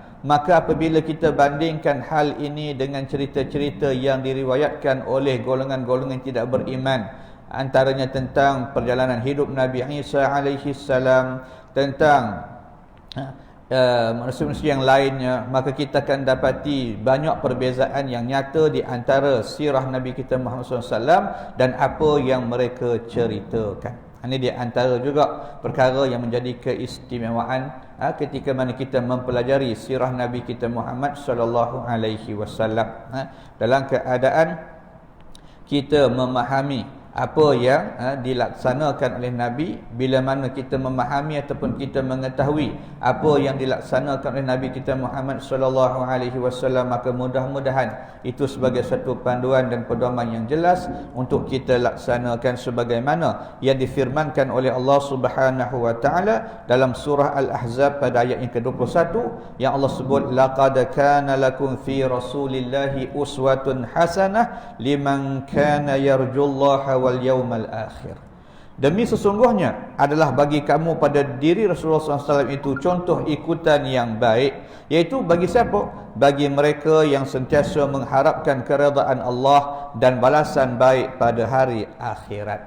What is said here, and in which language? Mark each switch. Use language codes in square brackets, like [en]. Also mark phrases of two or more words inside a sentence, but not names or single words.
[ms] Maka apabila kita bandingkan hal ini dengan cerita-cerita yang diriwayatkan oleh golongan-golongan tidak beriman, antaranya tentang perjalanan hidup Nabi Isa [ar] عليه السلام, [ms] tentang manusia-manusia yang lainnya, maka kita akan dapati banyak perbezaan yang nyata di antara sirah Nabi kita Muhammad SAW dan apa yang mereka ceritakan. Ini di antara juga perkara yang menjadi keistimewaan ketika mana kita mempelajari sirah Nabi kita Muhammad [ar] صلى الله عليه وسلم [ms] dalam keadaan kita memahami apa yang dilaksanakan oleh Nabi. Bila mana kita memahami ataupun kita mengetahui apa yang dilaksanakan oleh Nabi kita Muhammad [ar] صلى الله عليه وسلم, [ms] maka mudah-mudahan itu sebagai satu panduan dan pedoman yang jelas untuk kita laksanakan sebagaimana yang difirmankan oleh Allah [ar] سبحانه وتعالى [ms] dalam surah Al-Ahzab pada ayat yang ke-21, yang Allah sebut [ar] لقد كان لكم في رسول الله أسوة حسنة لمن كان يرجو الله واليوم الآخر. [ms] Demi sesungguhnya adalah bagi kamu pada diri Rasulullah SAW itu contoh ikutan yang baik, iaitu bagi siapa? Bagi mereka yang sentiasa mengharapkan keredaan Allah dan balasan baik pada hari akhirat.